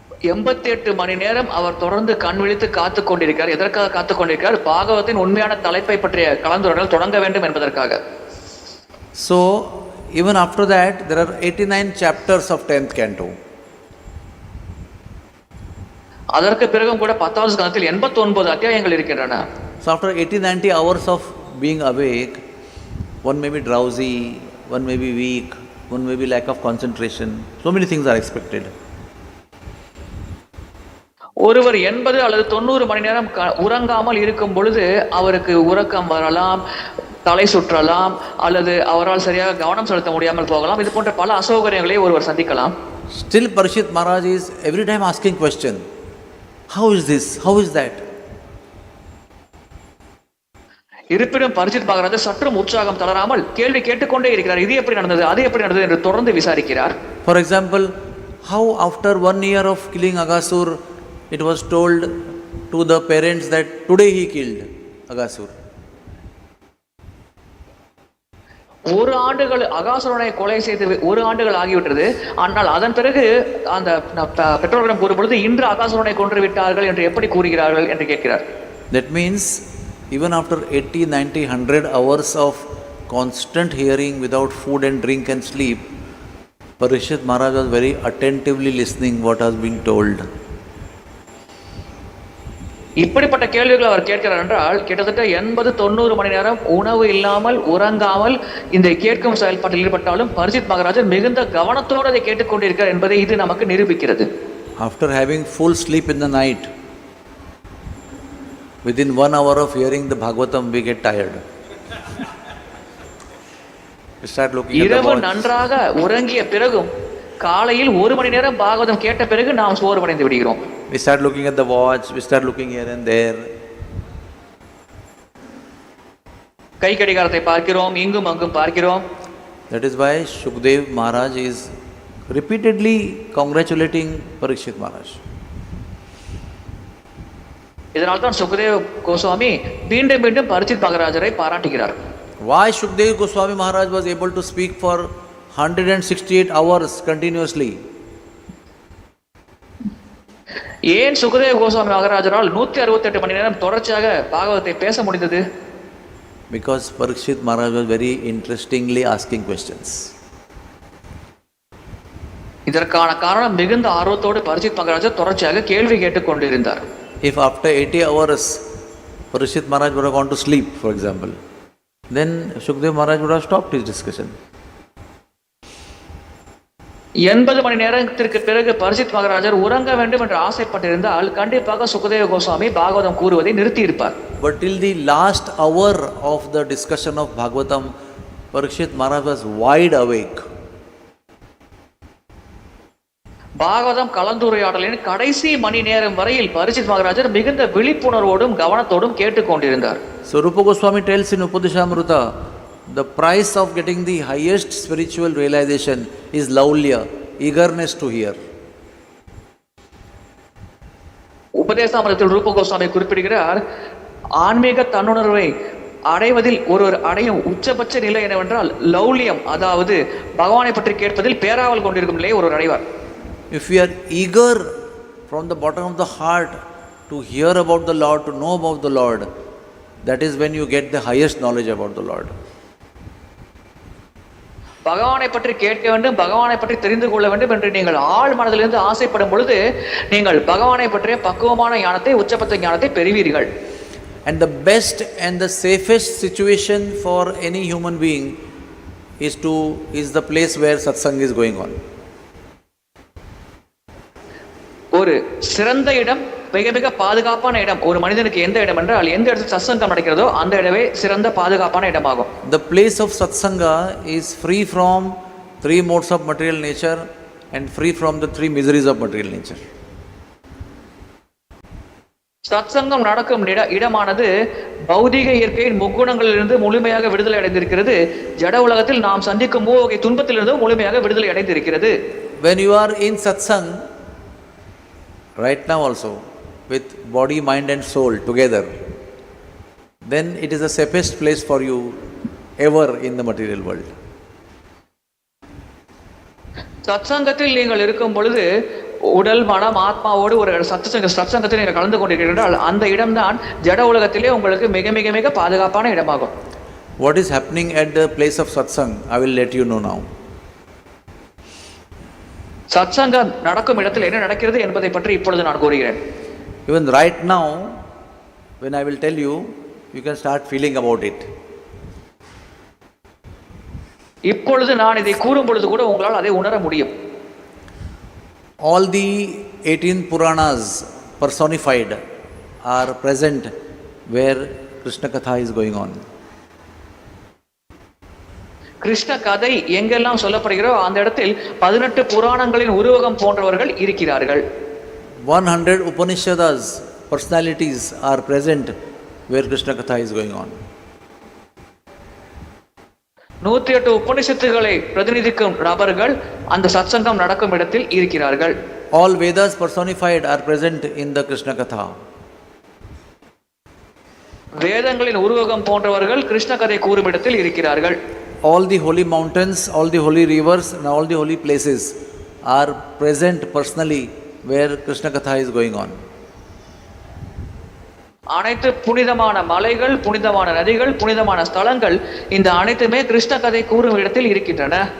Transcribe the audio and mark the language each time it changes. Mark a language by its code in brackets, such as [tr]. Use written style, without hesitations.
[ta] 88 மணி நேரம் அவர் தொடர்ந்து கண் விழித்து காத்துக் கொண்டிருக்கிறார். எதற்காக காத்துக் கொண்டிருக்கிறார்? பாகவத்தின் உண்மையான தலைப்பை பற்றிய கலந்துரையாடல் தொடங்க வேண்டும் என்பதற்காக. [en] So even after that there are 89 chapters of 10th canto. [ta] அதற்கு பிறகும் கூட 10வது ஸ்கந்தத்தில் 89 அத்தியாயங்கள் இருக்கின்றன. [en] So after 80-90 hours of being awake, one may be drowsy, one may be weak, one may be lack of concentration. So many things are expected. [ta] ஒருவர் 80 அல்லது 90 மணி நேரம் உறங்காமல் இருக்கும் பொழுது அவருக்கு உறக்கம் வரலாம், தலை சுற்றலாம், அல்லது அவரால் சரியாக கவனம் செலுத்த முடியாமல் போகலாம். இது போன்ற பல அசௌகரியங்களை ஒருவர் சந்திக்கலாம். [en] Still Parikshit Maharaj is every time asking question. How is this? How is that? [ta] இருப்பினும் பரிச்சித் மகாராஜர் சற்றும் உற்சாகம் தளராமல் கேள்வி கேட்டுக்கொண்டே இருக்கிறார். இது எப்படி நடந்தது, அது எப்படி நடந்தது என்று தொடர்ந்து விசாரிக்கிறார். [en] For example, how after 1 year of killing Aghasur, it was told to the parents that today he killed Aghasur. [ta] 1 ஆண்டுகள் அகாசுரனை கொலை செய்து 1 ஆண்டுகள் ஆகிவிட்டது. ஆனால் அதன் பிறகு அந்த பெற்றோர்களிடம் கூறும்பொழுது இன்று அகாசுரனை கொன்று விட்டார்கள் என்று எப்படி கூறுகிறார்கள் என்று கேட்கிறார். [en] That means even after 80, 90, 100 hours of constant hearing without food and drink and sleep, Parikshit Maharaj was very attentively listening what was being told. [ta] இப்படிப்பட்ட கேள்விகளை அவர் கேட்கிறார் என்றால் கிட்டத்தட்ட 80-90 மணி நேரம் உணவு இல்லாமல் உறங்காமல் இந்த கேட்கும் செயல்பாட்டில் ஈடுபட்டாலும் பரிசித் மகாராஜர் மிகுந்த கவனத்தோடு அதை கேட்டுக்கொண்டிருக்கிறார் என்பதை இது நமக்கு நிரூபிக்கிறது. [en] After having full sleep in the night, within 1 hour of hearing the Bhagavatam, we get tired. We start looking at the [ta] இரவு [en] watch. [ta] நன்றாக உறங்கிய பிறகும் காலையில் 1 மணி நேரம் பாகவதம் கேட்ட பிறகு நாம் சோர்வடைந்து விடுகிறோம். [en] We start looking at the watch, we start looking here and there. [ta] கை கடிகாரத்தை பார்க்கிறோம், இங்கும் அங்கும் பார்க்கிறோம். [en] That is why Shukdev Maharaj is repeatedly congratulating Parikshit Maharaj. [ta] இதனால் தான் சுகதேவ் கோஸ்வாமி மீண்டும் மீண்டும் Parikshit மகாராஜரை பாராட்டுகிறார். [en] Why Shukdev Goswami Maharaj was able to speak for 168 hours continuously? [ta] ஏன் சுகதேவ் கோஸ்வாமி மகாராஜரால் 168 மணி நேரம் தொடர்ச்சியாக பாகவதத்தை பேச முடிந்தது? [en] Because Parikshit Maharaj was very interestingly asking questions. [ta] இதற்கான காரணம் மிகுந்த ஆர்வத்தோடு பரிசித் மகாராஜர் தொடர்ச்சியாக கேள்வி கேட்டுக் கொண்டிருந்தார். [en] If after 80 hours Parikshit Maharaj would have gone to sleep, for example, then Shukdev Maharaj would have stopped his discussion. [ta] 80 மணி நேரத்திற்கு பிறகு பரிசித் மகாராஜர் உறங்க வேண்டும் என்று ஆசைப்பட்டிருந்தால் கண்டிப்பாக சுகதேவ கோஸ்வாமி பாகவதம் கூறுவதை நிறுத்தியிருப்பார். [en] But till the last hour of the discussion of Bhagavatam, Parikshit Maharaj was wide awake. [ta] Bhagavatam கலந்துரையாடலின் கடைசி மணி நேரம் வரையில் பரிசித் மகாராஜர் மிகுந்த விழிப்புணர்வோடும் கவனத்தோடும் கேட்டுக்கொண்டிருந்தார். [en] So Rupa Goswami tells in Upadeshamrita, the price of getting the highest spiritual realization is laulya, eagerness to hear. [ta] உபதேசாமிரத்தில் ரூப கோஸ்வாமி குறிப்பிடுகிறார், ஆன்மீக தன்னுணர்வை அடைவதில் ஒருவர் அடையும் உச்சபட்ச நிலை என்னவென்றால் லௌல்யம், அதாவது பகவானை பற்றி கேட்பதில் பேராவல் கொண்டிருக்கும் நிலையை ஒருவர் அடைவார். [en] If we are eager from the bottom of the heart to hear about the Lord, to know about the Lord, that is when you get the highest knowledge about the Lord. [ta] பகவானை பற்றி கேட்க வேண்டும், பகவானை பற்றி தெரிந்து கொள்ள வேண்டும் என்று நீங்கள் ஆழ் மனதிலிருந்து ஆசைப்படும் பொழுது நீங்கள் பகவானை பற்றிய பக்குவமான ஞானத்தை, உச்சபட்ச ஞானத்தை பெறுவீர்கள். [en] And the best and the safest situation for any human being is the place where satsang is going on. [ta] ஒரு சிறந்த இடம், மிக மிக பாதுகாப்பான இடம் ஒரு மனிதனுக்கு எந்த இடம் என்றால் எந்த இடத்தில் சத்சங்கம் நடக்கிறதோ அந்த இடமே சிறந்த பாதுகாப்பான இடமாகும். [en] The place of satsanga is free from 3 modes of material nature and free from the 3 miseries of material nature. [ta] சத்சங்கம் நடக்கும் இடமானது பௌதிக இயற்கையின் முக்குணங்களிலிருந்து முழுமையாக விடுதலை அடைந்திருக்கிறது. ஜட உலகத்தில் நாம் சந்திக்கும் மூவகை துன்பத்திலிருந்து முழுமையாக விடுதலை அடைந்திருக்கிறது. [en] When you are in satsang, right now also, with body, mind and soul together, then it is the safest place for you ever in the material world. [ta] சத்சங்கத்தில் நீங்கள் இருக்கும் பொழுது உடல், மனம், ஆத்மாவோடு ஒரு சத்சங்கத்தில் நீங்கள் கலந்து கொண்டிருக்கிறீர்கள், அந்த இடம்தான் ஜட உலகத்திலே உங்களுக்கு மிக மிக மிக பாதுகாப்பான இடமாகும். [en] What is happening at the place of satsang, I will let you know now. [ta] சத்சங்கம் நடக்கும் இடத்தில் என்ன நடக்கிறது என்பதை பற்றி இப்பொழுது நான் கூறுகிறேன். [en] Even right now, when I will tell you, you can start feeling about it. [ta] இப்பொழுது நான் இதை கூறும் பொழுது கூட உங்களால் அதை உணர முடியும். [en] All the 18 Puranas personified are present where Krishna Katha is going on. [ta] Krishna கதை எங்கெல்லாம் சொல்லப்படுகிறோ அந்த இடத்தில் 18 புராணங்களின் உருவகம் போன்றவர்கள் இருக்கிறார்கள். [en] 100 Upanishads personalities are present where Krishna Katha is going on. [ta] 108 உபனிஷத்துகளை பிரதிநிதிக்கும் நபர்கள் அந்த சத்சங்கம் நடக்கும் இடத்தில் இருக்கிறார்கள். [en] All Vedas personified are present in the Krishna Katha. [ta] வேதங்களின் உருவகம் போன்றவர்கள் கிருஷ்ண கதை கூறும் இடத்தில் இருக்கிறார்கள். [en] All the holy mountains, all the holy rivers and all the holy places are present personally where Krishna Katha is going on. [ta] அனைத்து புனிதமான மலைகள், புனிதமான நதிகள், புனிதமான ஸ்தலங்கள் இந்த அனைத்துமே கிருஷ்ண கதை கூறும் இடத்தில் இருக்கின்றன.